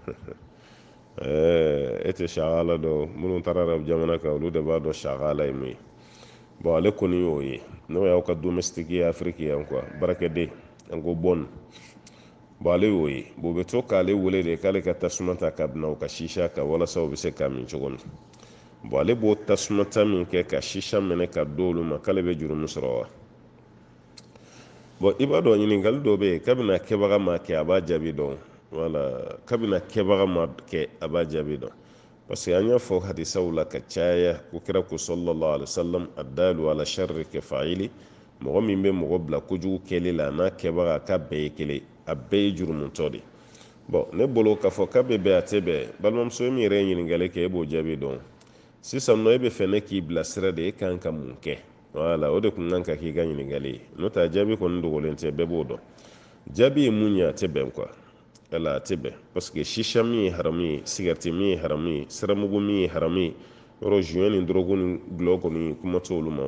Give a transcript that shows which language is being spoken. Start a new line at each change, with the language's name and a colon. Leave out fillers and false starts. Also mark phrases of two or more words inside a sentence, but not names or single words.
Bambara: e tɛ shagala dɔn minnu taara arabu jamana kan olu de b'a dɔn shagala ye mun ye bon ale kɔni y'o ye n'o y'aw ka domestique ye afiriki yan quoi barakɛden an ko bon bon ale y'o ye bon bɛ to k'ale wele de k'ale ka tasuma ta ka bina o ka shisha kan walasa o bɛ se k'a min cogo min bon ale b'o tasuma ta min kɛ ka shisha minɛ ka do olu ma k'ale bɛ juru min sɔrɔ wa bon i b'a dɔn ɲininkali dɔ bɛ yen kabini kɛbaga ma kɛ a b'a jaabi dɔn wala kabini kɛbaga ma kɛ a b'a jaabi dɔn parce que an y'a fɔ hadisaw la ka caya ko kira ko
Arabic: صلى الله عليه وسلم الدال على الشر كفاعله
Bambara: mɔgɔ min bɛ mɔgɔ bila kojugu kɛli la n'a kɛbaga k'a bɛɛ ye kelen a bɛɛ ye jurumutɔ de bon ne bolo k'a fɔ k'a bɛ bɛn a tɛ bɛn balimamuso min yɛrɛ ye ɲininkali kɛ e b'o jaabi dɔn sisan nɔ e bɛ fɛ ne k'i bilasira de e kan ka mun kɛ wala o de kun kan ka k'i ka ɲininkali ye n'o tɛ jaabi kɔni dogolen tɛ bɛɛ b'o dɔn jaabi ye mun ye a tɛ bɛn quoi ala a tɛ bɛn parce que shisha min ye haramu ye sigareti min ye haramu ye siramugu min ye haramu ye yɔrɔ juin ni dɔrɔgu ni gulɔ kɔni kuma t'olu ma